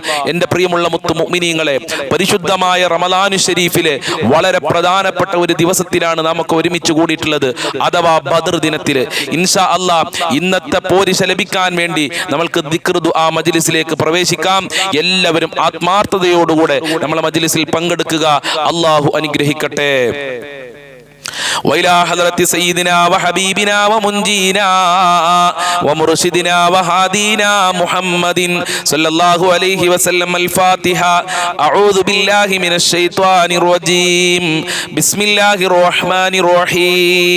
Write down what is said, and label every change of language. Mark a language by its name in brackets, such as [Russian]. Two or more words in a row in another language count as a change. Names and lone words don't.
[Malayalam] എൻ്റെ പ്രിയമുള്ള മുത്തു മുഅ്മിനീങ്ങളെ, പരിശുദ്ധമായ റമളാൻ ശരീഫിലെ വളരെ പ്രധാനപ്പെട്ട ഒരു ദിവസത്തിലാണ് നമുക്ക് ഒരുമിച്ച് കൂടിയിട്ടുള്ളത്, അഥവാ ബദർ ദിനത്തില്. [Arabic] إن شاء الله [Malayalam] ഇന്നത്തെ പോരിശ ലഭിക്കാൻ വേണ്ടി നമ്മൾക്ക് ദിക്ർ ദുആ മജ്ലിസിലേക്ക് പ്രവേശിക്കാം. എല്ലാവരും ആത്മാർത്ഥതയോടുകൂടെ നമ്മളെ മജ്ലിസിൽ പങ്കെടുക്കുക. അല്ലാഹു അനുഗ്രഹിക്കട്ടെ. [Arabic] وإلى حضرة سيدنا وحبيبنا ومنجينا ومرشدنا وهادينا محمد صلى الله عليه وسلم الفاتحة. أعوذ بالله من الشيطان الرجيم. بسم الله الرحمن الرحيم.